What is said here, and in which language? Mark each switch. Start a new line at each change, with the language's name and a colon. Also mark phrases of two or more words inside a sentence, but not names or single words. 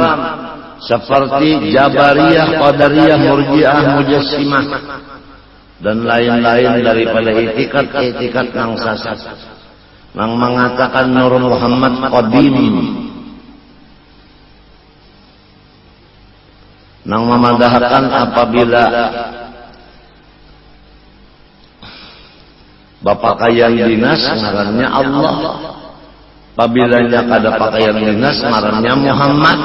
Banjar: seperti Jabariyah, Qadariyah, Murji'ah, Mujassimah dan lain-lain daripada itikat yang sesat yang mengatakan Nur Muhammad qadim, yang memadahkan apabila bapak pakaian dinas ngarannya Allah, apabila kada pakaian dinas ngarannya Muhammad.